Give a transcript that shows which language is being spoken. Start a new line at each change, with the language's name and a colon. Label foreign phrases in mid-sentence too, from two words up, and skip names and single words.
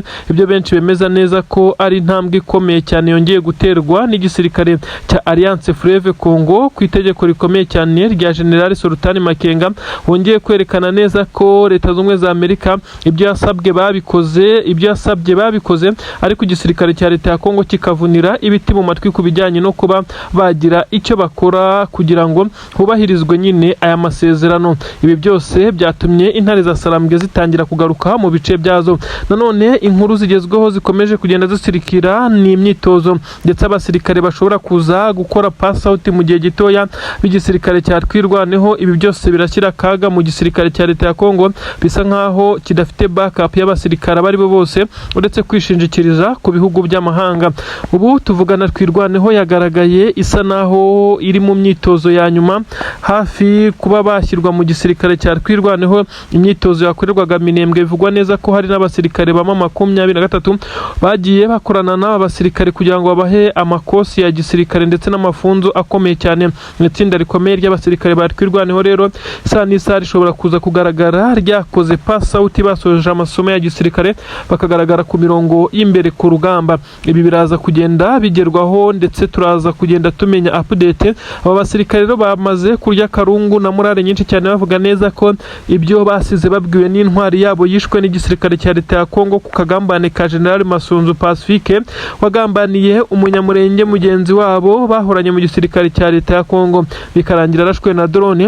Kinyarwanda: Ibyo benshi bemeza neza ko ari intambwe ikomeye cyane yongeye guterwa n'igisirikare cya Alliance Fleuve Congo ku itegeko rikomeye cyane rya General Sultan Makenga, wongeye kwerekana neza ko Leta Zunze Ubumwe za Amerika ibyo yasabye babikoze, ariko igisirikare cya Leta ya Kongo kikavunira ibiti mu matwi ku bijyanye no kuba bagira icyo bakora kugira ngo hubahirizwe nyine aya masezerano. Ibi byose byatumye intare za Sarambwe zitangira kugaruka mu bice byazo. Nanone inkuru zigezweho zikomeje kugenda zisirikira ni imyitozo, ndetse abasirikare bashobora kuza gukora
English: pass out
Kinyarwanda: mu gihe gitoya b'igisirikare cya Twirwaneho. Ibi byose birashyira kaga mu gisirikare cya Leta ya Kongo, bisa nkaho kidafite backup y'abasirikare bari bo bose, uretse kwishingikiriza ku bihugu by'amahanga. Ubu tuvugana Twirwaneho yagaragaye isa naho iri mu myitozo ya nyuma, hafi kuba bashyirwa mu gisirikare cya Twirwaneho. Imyitozo yakorerwaga Minembwe, bivugwa neza ko hari n'abasirikare ba 23 bagiye bakorana n'aba basirikare kugira ngo babahe amakosi ya gisirikare ndetse n'amafunzo akomeye cyane. Itsinda rikomeye ry'abasirikare ba Twirwaneho rero isa n'isa rishobora kuza kugaragara ryakoze
English: pass out
Kinyarwanda: basoje amasomo ya gisirikare, bakagaragara ku mirongo y'imbere imbere ku rugamba. Ibi biraza kugenda bigerwaho ndetse turaza kugenda tumenya update. Aba basirikare rero bamaze kurya karungu na morale nyinshi cyane, bavuga neza ko ibyo basize babwiwe n'intwari yabo yishwe n'igisirikare cya leta ya Kongo ku kagambane ka General Masunzu Pacifique wagambaniye umunyamurenge mugenzi wabo bahoranye mu gisirikare cya leta ya Kongo, bikarangira arashwe na drone.